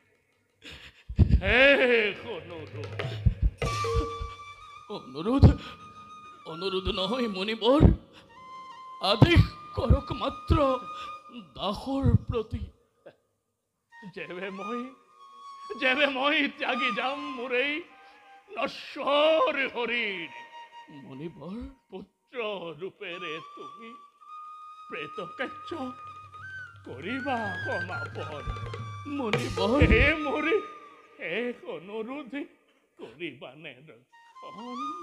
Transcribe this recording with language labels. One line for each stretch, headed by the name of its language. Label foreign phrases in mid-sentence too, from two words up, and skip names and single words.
Assamese: অনুৰোধ নহয় মণিবৰ, আদেশ কৰক মাত্ৰ দাসৰ প্ৰতি। যেবে মই ত্যাগি যাম মোৰ এই নশ্বর হরিণ, মণিবৰ, পুত্র রূপেরে তুমি প্রেতকার্য করিবা সমাপন। মণিবৰ, হে মোরে এক অনুরোধ করিবা নে রক্ষণ।